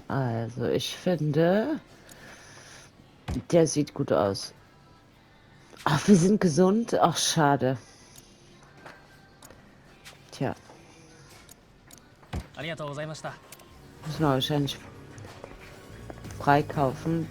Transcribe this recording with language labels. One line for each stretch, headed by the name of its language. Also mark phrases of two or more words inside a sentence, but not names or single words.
German: Also, ich finde, der sieht gut aus. Ach, wir sind gesund. Ach, schade. Tja.
Japanese: ありがとうございました。
German: Müssen wir wahrscheinlich freikaufen.